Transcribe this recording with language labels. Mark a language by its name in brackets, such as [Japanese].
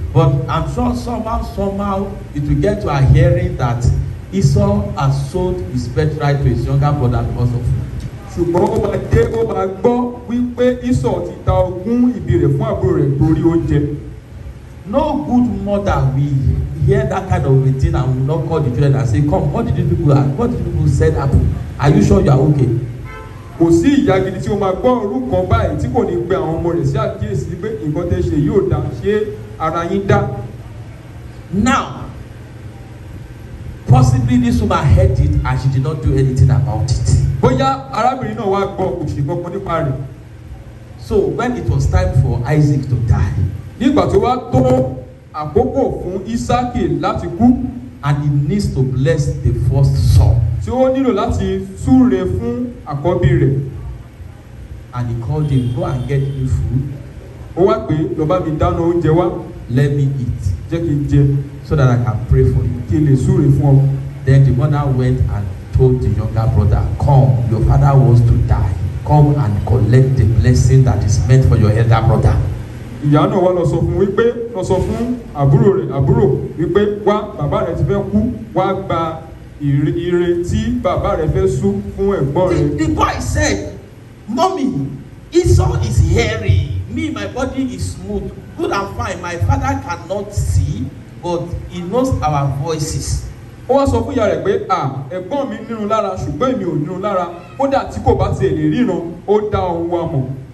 [English] But I'm sure somehow it will get to our hearing that Esau has sold his birthright to his younger brother because of food. [Yoruba] Ṣùgbọ́n ó máa gbọ́ wípé Esau ti ta ogún ìbí rẹ̀ fún àbúrò rẹ̀ torí oúnjẹ. [English] No good mother will hear that kind of a thing and will not call the children and say, come, what did you people said happen? Are you sure you are okay? [Yoruba] Kò sí ìyá gidi tí ó máa gbọ́ orúkọ báyìí tí kò ní pe àwọn ọmọ rẹ̀ sí àkíyèsí pé nǹkan tẹ́ ṣe yóò dá, ṣé ara yín dá. [English] Now, possibly this woman heard it and she did not do anything about it. [Yoruba] Bóyá arábìnrin náà wá gbọ́ kò ṣe kankan nípa rẹ̀. [English] So when it was time for Isaac to die, [Yoruba] nígbà tó wá tó àkókò fún Ísákì láti kú, [English] and he needs to bless the first son, [Yoruba] tí ó nílò láti súre fún àkọ́bí rẹ̀, [English] and he called him, go and get me food. [Yoruba] Ó wá pé lọ bá mi dáná oúnjẹ wá. [English] let me eat [Yoruba] jẹ́ kí n jẹ [English] so that I can pray for you. [Yoruba] kí n lè súre fún ọ. [English] Then the mother went and told the younger brother, come, your father wants to die. Come and collect the blessing that is meant for your elder brother. [Yoruba] Ìyá náà wá lọ sọ fún àbúrò wípé wá bàbá rẹ̀ ti fẹ́ kú, wá gba ire tí bàbá rẹ̀ fẹ́ sú fún ẹ̀gbọ́n rẹ̀. [English] The boy said, Mommy, Esau is hairy. Me, my body is smooth, good and fine. My father cannot see, but he knows our voices. [Yoruba] Ó wá sọ fún ìyá rẹ̀ pé ẹ̀gbọ́n mi nírun lára ṣùgbọ́n èmi ò nírun lára, kódà tí kò bá tiẹ̀ lè ríran ó dá ohùn wa mọ̀.